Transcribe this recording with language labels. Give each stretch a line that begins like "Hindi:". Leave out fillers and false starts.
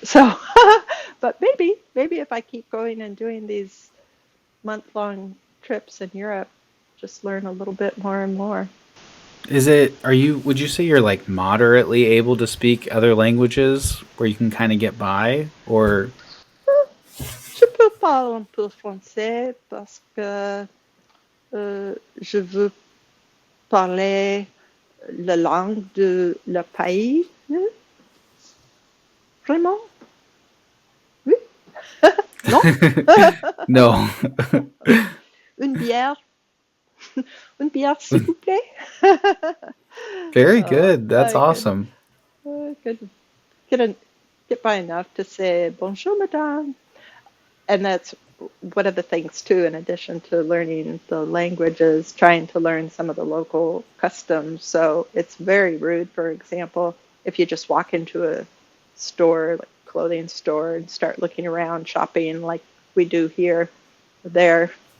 English: So, but maybe if I keep going and doing these month-long trips in Europe, just learn a little bit more and more. is it, are you, would you say you're like moderately able to speak other languages where you can kind of get by? Or,
French: Je peux parler un peu français parce que je veux parler la langue de le pays. Vraiment? Oui? Non?
English: no.
French: Une bière? Une bière, s'il vous plaît?
English: Very Oh, good. That's I could, awesome. I could get, get by enough to say bonjour, madame. And that's one of the things, too, in addition to learning the languages, trying to learn some of the local customs. So it's very rude, for example, if you just walk into a store, like a clothing store, and start looking around, shopping like we do here, there.